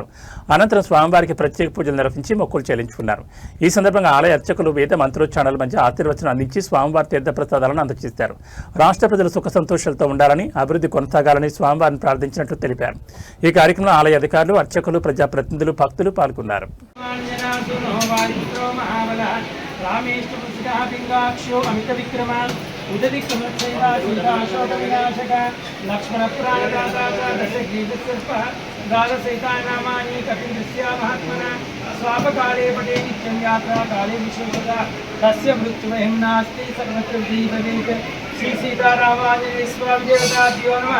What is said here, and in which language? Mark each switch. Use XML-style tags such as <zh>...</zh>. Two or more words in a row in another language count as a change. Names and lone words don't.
<te>అనంతరం స్వామివారికి ప్రత్యేక పూజలు నిర్వహించి మొక్కులు చెల్లించుకున్నారు. ఈ సందర్భంగా ఆలయ అర్చకులు వేద మంత్రోచ్చారణల మధ్య ఆశీర్వచనం అందించి స్వామివారి తీర్థప్రసాదాలను అందజేశారు. రాష్ట్ర ప్రజలు సుఖ సంతోషాలతో ఉండాలని, అభివృద్ధి కొనసాగాలని స్వామివారిని ప్రార్థించినట్లు తెలిపారు. ఈ కార్యక్రమంలో ఆలయ అధికారులు, అర్చకులు, ప్రజాప్రతినిధులు, భక్తులు పాల్గొన్నారు.</te> <sa>रामेष्टुपिङ्गाक्षो अमित विक्रम उदधिक्रमशोकविनाशक लक्ष्मण प्राणदाता द्वादशैतानामानि कपिलस्य महात्मना स्वापकाले पटे नित्यं यात्रा काले विशेषता तस्य मृत्युमयं नास्ति सर्वत्र भवेत् श्री सीतारामांजनेयस्वामिदेवताभ्यो नमः।</sa>